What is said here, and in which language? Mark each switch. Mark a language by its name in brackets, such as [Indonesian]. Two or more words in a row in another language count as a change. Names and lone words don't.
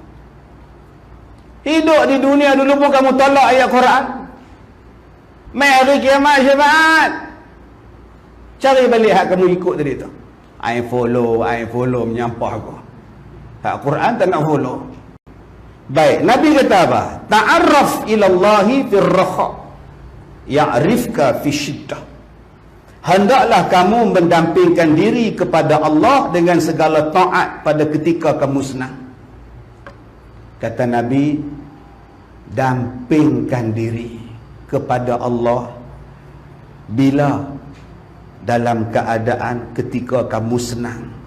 [Malay] Hidup di dunia dulu pun kamu tolak ayat Quran. Mai hari kiamat syafaat. Cari balik hak kamu ikut tadi tu. I follow menyampah aku. Hak Quran tak nak follow. Baik, Nabi kata apa? [Arabic] تعرف إلى الله في الرخاء يعرفك في الشدة. [Malay] Hendaklah kamu mendampingkan diri kepada Allah dengan segala taat pada ketika kamu senang. Kata Nabi, dampingkan diri kepada Allah bila dalam keadaan ketika kamu senang.